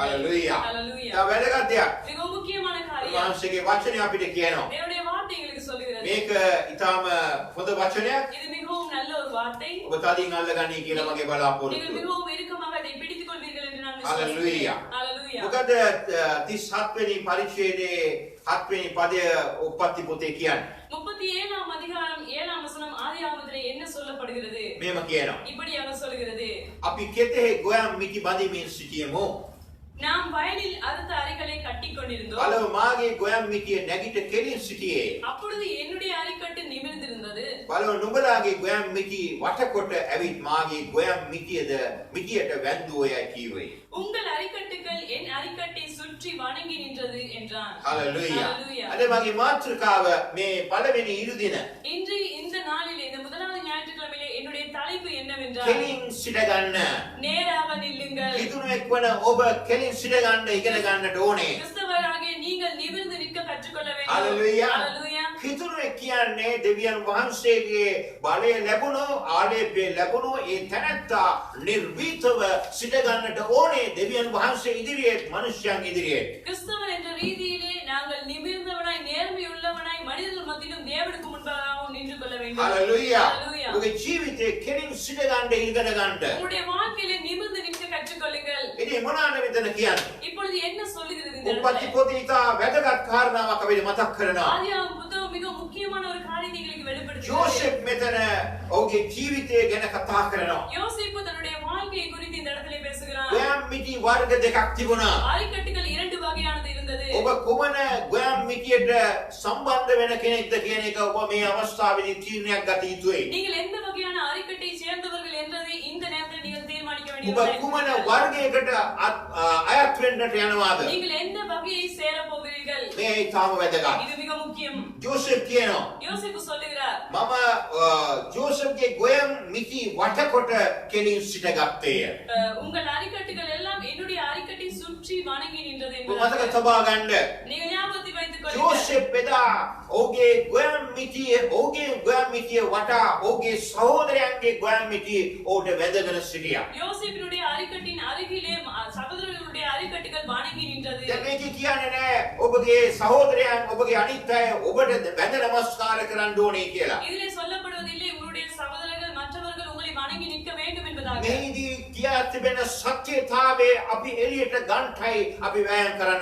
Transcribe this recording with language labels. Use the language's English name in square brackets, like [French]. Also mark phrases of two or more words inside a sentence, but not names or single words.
[Sinhala] ஹalleluya. ஹalleluya. තව වැදගත් දෙයක්. [Tamil] மிக முக்கியமான காரியம். [Sinhala] වහන්සේගේ වචනේ අපිට කියනවා. [Tamil] தேவனுடைய வார்த்தை எங்களுக்கு சொல்லுகிறது. [Sinhala] මේක ඊටාම හොඳ වචනයක්. [Tamil] இது மிகவும் நல்ல ஒரு வார்த்தை. [Sinhala] ඔබ තදින් අල්ලගනී කියලා මගේ [Tamil] நீங்கள் [Sinhala] බලාපොරොත්තුව. [Tamil] மிகவும் இறுக்கமாக அதை பிடித்துக் கொள்வீர்கள் என்று நான் Hallelujah. விசுவாசிக்கிறேன். Hallelujah. [Sinhala] මොකද 37 වෙනි පරිච්ඡේදයේ 7 වෙනි පදය උප්පත්ති පොතේ කියන්නේ. [Tamil] 37ஆம் அதிகாரம் 7ஆம் வசனம் ஆதியாகமத்திலே என்ன சொல்லப்படுகிறது? [Sinhala] මේම කියනවා. [Tamil] இப்படியாக சொல்கிறது. [Sinhala] අපි කෙතෙහි ගොයම් මිටි බඳිමින් සිටියෙමු. [Tamil] நாம் வயலில் அறுத்த அரிகளை கட்டிக் கொண்டிருந்தோம். [Sinhala] බලව මාගේ ගොයම් මිටිය නැගිට කෙලින් සිටියේ. [Tamil] அப்பொழுது என்னுடைய அரிக்கட்டு நிமிர்ந்திருந்தது. [Sinhala] බලව නුඹලාගේ ගොයම් මිටි වටකොට ඇවිත් මාගේ ගොයම් මිටියට වැන්දුවෝය කීවේ. [Tamil] உங்கள் அரிக்கட்டுகள் என் அரிக்கட்டை சுற்றி வணங்கி நின்றது என்றான். [Sinhala] හලෙලූයා. Hallelujah. අද මගේ මාතෘකාව මේ පළවෙනි ඉරුදින. [Tamil] இன்று இந்த நாளில் இந்த முதலாவது ஞாயிற்றுக்கிழமையிலே என்னுடைய தலைப்பு என்னவென்றால் என்றார். [Sinhala] කෙලින් සිට ගන්න. [Tamil] நேராக நில்லுங்கள். [Sinhala] කිතුණෙක් වන ඔබ කෙලින් සිට ගන්න ඉගෙන ගන්නට ඕනේ. [Tamil] கிறிஸ்தவராகிய நீங்கள் நிமிர்ந்து நிற்க கற்றுக்கொள்ள வேண்டும். Hallelujah. Hallelujah. [Sinhala] කිතුණෙක් කියන්නේ දෙවියන් වහන්සේගේ බලය ලැබුණු ආලේපය ලැබුණු ඒ තැනැත්තා නිර්භීතව සිට ගන්නට ඕනේ දෙවියන් වහන්සේ ඉදිරියේ මනුෂ්‍යයන් ඉදිරියේ. [Tamil] கிறிஸ்தவன் என்ற ரீதியிலே நாங்கள் நிமிர்ந்தவனாய் நேர்மையுள்ளவனாய் மனிதர்கள் மத்தியிலும் தேவனுக்கு முன்பாகவும் நின்று கொள்ள வேண்டும். Hallelujah. Hallelujah. [Sinhala] ඔබේ ජීවිතේ කෙලින් සිට ගන්න ඉගෙන ගන්න. [Tamil] உங்களுடைய வாழ்க்கையிலே நிமிர்ந்து நிற்க கற்றுக்கொள்ளுங்கள். [Sinhala] ඉතින් මොනවාද මෙතන කියන්නේ? [Tamil] இப்பொழுது என்ன சொல்லுகிறது இந்த [Sinhala] උපත්ති [Tamil] இடத்துல? [Sinhala] පොතේ ඉතා වැදගත් කාරණාවක් අපිට මතක් කරනවා. [Tamil] ஆதியாகம புத்தகம் மிக முக்கியமான ஒரு காரியத்தை எங்களுக்கு வெளிப்படுத்துகிறது. [Sinhala] ජෝසෙෆ් මෙතන ඔහුගේ ජීවිතය ගැන කතා කරනවා. [Tamil] யோசேப்பு தன்னுடைய வாழ்க்கையை குறித்து இந்த இடத்திலே பேசுகிறான். [Sinhala] ගොයම් මිටි වර්ග දෙකක් තිබුණා. [Tamil] ஆரிக்கட்டுகள் இரண்டு வகையானது இருந்தது. [Sinhala] ඔබ කොමන ගොයම් මිටියට සම්බන්ධ වෙන කෙනෙක්ද කියන එක ඔබ මේ අවස්ථාවේදී තීරණයක් ගත යුතුයි. [Tamil] நீங்கள் எந்த வகையான ஆரிக்கட்டை சேர்ந்தவர்கள் என்பதை இந்த நேரத்தில் நீங்கள் தீர்மானிக்க [Sinhala] ඔබ [Tamil] வேண்டியது. [Sinhala] කුමන වර්ගයකට අයත් වෙන්නට යනවාද? [Tamil] நீங்கள் எந்த வகையை சேர போகிறீர்கள்? [Sinhala] මේ තාම වැදගත්. [Tamil] இது மிக முக்கியம். [Sinhala] ජෝසෙෆ් කියනවා [Tamil] யோசேப்பு சொல்லுகிறார், [Sinhala] මම ජෝසෙෆ්ගේ ගොයම් මිටි වටකොට කෙලින් සිටගත්තේය. [Tamil] உங்கள் அரிக்கட்டுகள் எல்லாம் என்னுடைய அரிக்கட்டை சுற்றி வணங்கி நின்றது [Sinhala] ඔබ මතක [Tamil] என்பதாக. [Sinhala] තබා ගන්න. [Tamil] நீங்கள் ஞாபகத்தில் வைத்துக் கொள்ளுங்கள். [Sinhala] ජෝසෙෆ් එදා ඔහුගේ ගොයම් මිටිය වටා ඔහුගේ සහෝදරයන්ගේ ගොයම් මිටිය ඔහුට වැදගෙන සිටියා. [Tamil] யோசேப்பினுடைய அரிக்கட்டின் அருகிலே சகோதரர்களுடைய அரிக்கட்டுகள் வணங்கி நின்றது. [Sinhala] දැන් මේක කියන්නේ නෑ ඔබගේ සහෝදරයන් ඔබගේ අනිත් අය ඔබට වැඳ නමස්කාර කරන්න ඕනේ කියලා. [Tamil] இதிலே சொல்லப்படுவதில்லை உங்களுடைய சகோதரர்கள் மற்றவர்கள் உங்களை வணங்கி நிற்க வேண்டும் என்பதாக. [Sinhala] මේදී කියා තිබෙන සත්‍යතාවයේ අපි එළියට ගන්නයි අපි වෑයම් කරන්නට